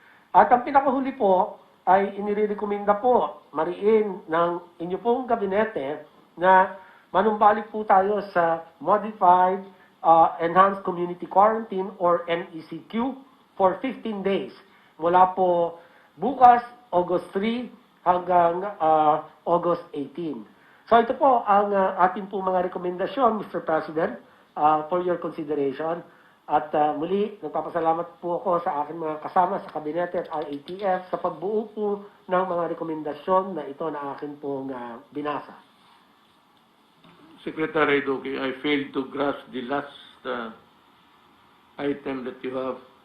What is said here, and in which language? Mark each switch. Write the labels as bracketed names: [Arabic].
[Filipino] At ang pinakahuli po ay inirekomenda po mariin ng inyo pong gabinete na manumbalik po tayo sa Modified Enhanced Community Quarantine or MECQ [English] for 15 days [Filipino] mula po bukas, August 3 hanggang August 18. So ito po ang ating po mga rekomendasyon, Mr. [English] President, for your consideration. [Filipino] At muli, nagpapasalamat po ako sa aking mga kasama sa kabinete at RATF sa pagbuo po ng mga rekomendasyon na ito na akin pong binasa. [English] Secretary Duque, I failed to grasp the last item that you have.